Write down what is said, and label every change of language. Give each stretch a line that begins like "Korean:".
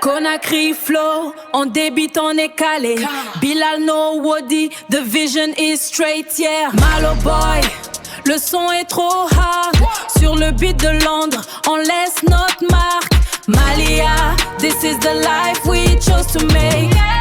French: Conakry flow, on débite, on est calé.
English: Bilal no Wody, the vision is straight, yeah.
French: Malo boy, le son est trop hard. Sur le beat de Londres, on laisse notre marque.
English: Malia, this is the life we chose to make.